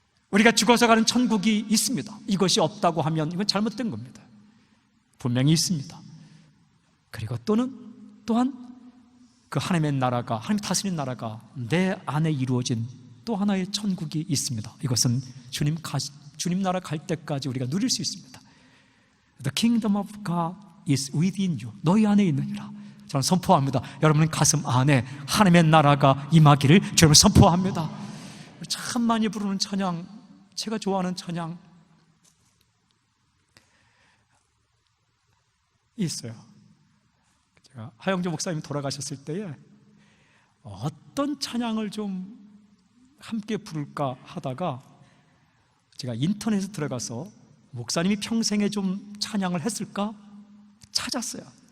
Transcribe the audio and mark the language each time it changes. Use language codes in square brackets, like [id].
[ko] 우리가 죽어서 가는 천국이 있습니다. 이것이 없다고 하면 이건 잘못된 겁니다. 분명히 있습니다. 그리고 또한 그 하나님의 나라가, 하나님 다스리는 나라가 내 안에 이루어진 또 하나의 천국이 있습니다. 이것은 주님 나라 갈 때까지 우리가 누릴 수 있습니다. [en] The kingdom of God is within you. [ko] 너희 안에 있느니라. 저는 선포합니다. 여러분 가슴 안에 하나님의 나라가 임하기를 주님을 선포합니다. 참 많이 부르는 찬양, 제가 좋아하는 찬양 있어요. 제가 하영조 목사님 돌아가셨을 때에 어떤 찬양을 좀 함께 부를까 하다가 제가 인터넷에 들어가서 목사님이 평생에 좀 찬양을 했을까 찾았어요.